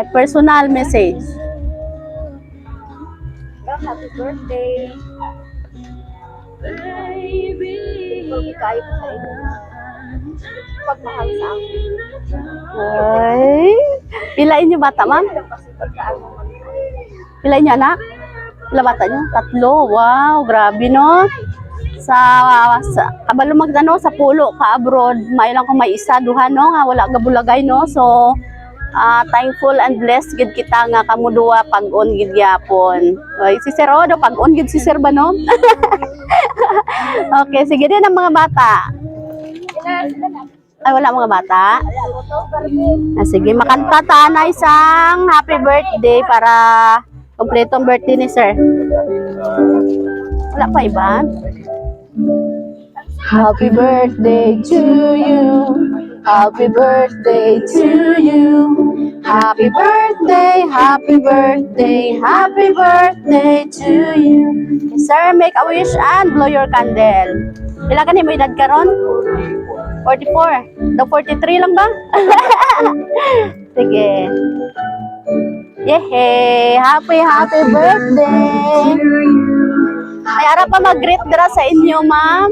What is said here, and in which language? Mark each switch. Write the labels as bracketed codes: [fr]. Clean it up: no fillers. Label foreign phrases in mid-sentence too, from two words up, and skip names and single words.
[en] Personal message. Happy birthday. Baby, [tl] kayo po sa inyo. Pagmahal sa akin. Ay, [hil] pila inyo bata, ma'am? Pila inyo anak? Pila bata nyo? 3. [tl] Wow, grabe no. [hil] Sa kabalo magtano sa pulo ka abroad, may lang kung may isa duha no nga wala gabulagay no. So [en] thankful and blessed [hil] gid kita nga kamo duha pag-on gid gyapon. Oy si Sir Odo pag-on gid si Sir ba no? Okay, sige din ang mga bata. Ay wala mga bata. Sige, makanta ta na isang [en] happy birthday [hil] para kompletong birthday ni Sir. [tl] Wala pa iba? [en] Happy birthday to you. Happy birthday to you. Happy birthday, happy birthday, happy birthday to you. Sir, make a wish and blow your candle. [hil] Ilan ka ni may edad ka ron? 44. Daw 43 lang ba? Sige. [en] Yehey! Happy birthday! [hil] May ara pa mag-greet dira sa inyo, ma'am.